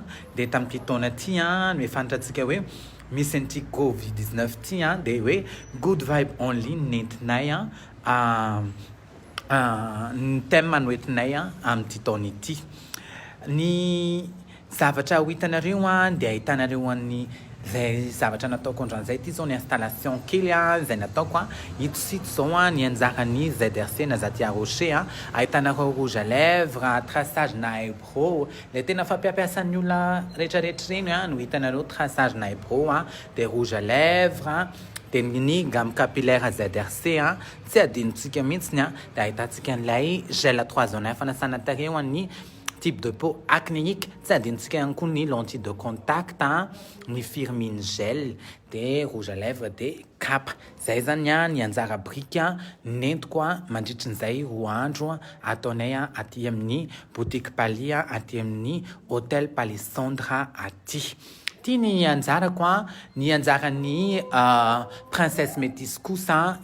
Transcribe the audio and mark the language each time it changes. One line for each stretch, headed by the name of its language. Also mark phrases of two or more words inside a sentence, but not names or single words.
Malagasy: Dia tamin'ity taona ity no efantantsika hoe misy an'ity Covid-19 ity dia hoe
English: Good Vibe Only
Malagasy: nentinay ny thème noentinay amin'ity taona ity. Ny zavatra ho hitanareo dia ahitanareo ny zay zavatra nataoko androany zay ity zao ny installation kely izay nataoko hitsito zao ny anjarany ZRC na Zatia Rocher.
French: Ahitanareo rouge à lèvres,
Malagasy: traçage na eyebrow, le tena fampiapiasan'ny olona rehetrarehetra reny no hitanareo traçage na eyebrow dia
French: rouge à lèvres
Malagasy: dia ny
French: gamme capillaire
Malagasy: ZRC tsy adinontsika mihitsiny dia ahitantsika an'ilay
French: gel 3 en 1
Malagasy: fanasana tarehy ny
French: type de peau acnéique,
Malagasy: tsy adinontsika ihany koa ny
French: lentille de contact,
Malagasy: ny firmine gel, dia
French: rouge à lèvres
Malagasy: dia kapa. Zay zany ny anjara brika nentiko mandritra n'izay roa andro ataonay aty amin'ny boutique Pali aty amin'ny hôtel Palisandre aty. Ty ny anjarako ny anjarany
French: princesse métisse
Malagasy: kosa.